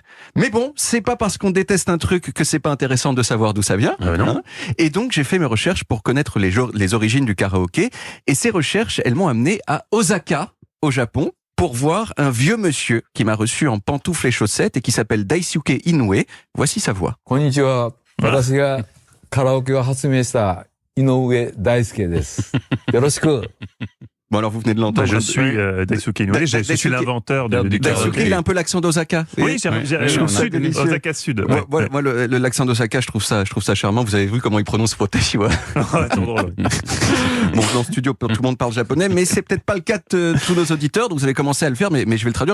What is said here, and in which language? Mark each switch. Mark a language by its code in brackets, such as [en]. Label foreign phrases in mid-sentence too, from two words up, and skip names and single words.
[fr] Mais bon, c'est pas parce qu'on déteste un truc que c'est pas intéressant de savoir d'où ça vient. Non. Et donc, j'ai fait mes recherches pour connaître les origines du karaoké. Et ces recherches, elles m'ont amené à Osaka, au Japon, pour voir un vieux monsieur qui m'a reçu en pantoufles et chaussettes et qui s'appelle Daisuke Inoue. Voici sa voix. [ja] こんにちは。私がカラオケを発明した井上大輔です。よろしく。 [fr] Bon, alors vous venez de l'entendre. Je suis Daisuke Inoue, je suis l'inventeur du Daisuke, karaoké. il a un peu l'accent d'Osaka. Oui, j'ai au sud, Osaka Sud. Ouais, voilà, moi, l'accent d'Osaka, je trouve ça charmant. Vous avez vu comment il prononce [ja] 私は. [fr] C'est drôle. Bon, dans le studio, tout le monde parle japonais, mais c'est peut-être pas le cas de tous nos auditeurs, donc vous allez commencer à le faire, mais je vais le traduire.